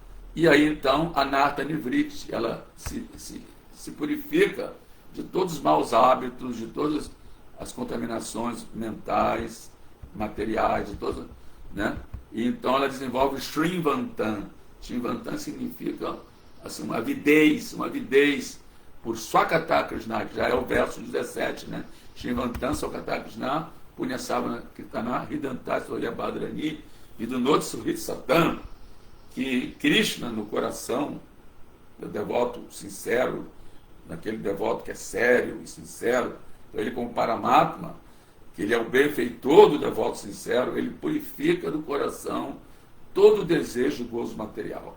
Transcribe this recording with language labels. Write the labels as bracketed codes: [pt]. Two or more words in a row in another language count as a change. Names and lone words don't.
[pt] E aí então [sa] Anartha Nivriti, [pt] ela se purifica de todos os maus hábitos, de todas as contaminações mentais, materiais, de todas, né? E então ela desenvolve Shrivantan. Shrivantan significa assim, uma avidez por [sa] Swakata Krishna, [pt] que já é o verso 17, né? [sa] Shrivantan Swakata Krishna, Punyasavana Kirtana, Hridanta Soyabadrani, Vidunot Suhrit Satan, [pt] que Krishna no coração do devoto sincero, naquele devoto que é sério e sincero, então ele como Paramatma, que ele é o benfeitor do devoto sincero, ele purifica do coração todo o desejo do gozo material.